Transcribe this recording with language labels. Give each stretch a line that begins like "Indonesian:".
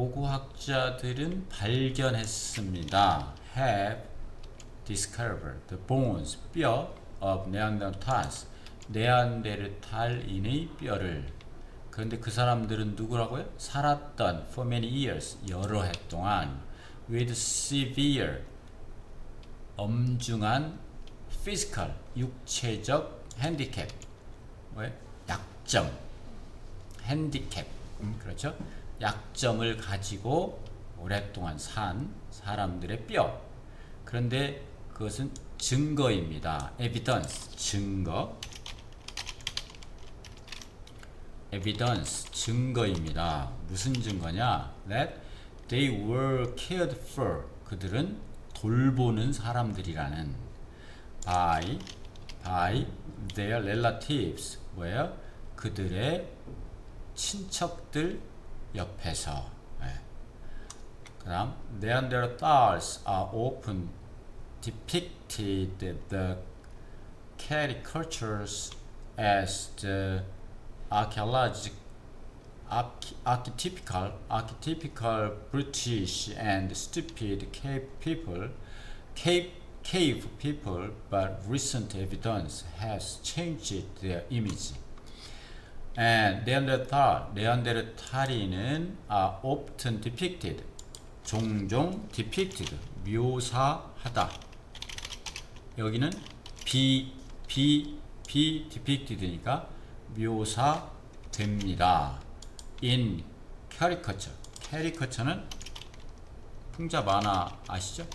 Korean: 고고학자들은 발견했습니다.
English: have discovered the bones, 뼈 of Neanderthals,
Korean: 네안데르탈인의 뼈를. 그런데 그 사람들은 누구라고요? 살았던
English: for many years,
Korean: 여러 해 동안
English: with severe,
Korean: 엄중한 physical, 육체적 handicap, 약점, handicap, 그렇죠? 약점을 가지고 오랫동안 산 사람들의 뼈. 그런데 그것은 증거입니다. evidence, 증거. evidence, 증거입니다. 무슨 증거냐?
English: That they were cared for,
Korean: 그들은 돌보는 사람들이라는
English: by their relatives,
Korean: 뭐예요? 그들의 친척들 옆에서. 그 다음
English: Neanderthals are often depicted the caricatures as the archetypical British and stupid cave people, but recent evidence has changed their image. And 네안데르탈인은 are often depicted,
Korean: 종종 depicted, 묘사하다. 여기는 be depicted니까 묘사됩니다.
English: in caricature.
Korean: caricature는 풍자 만화 아시죠?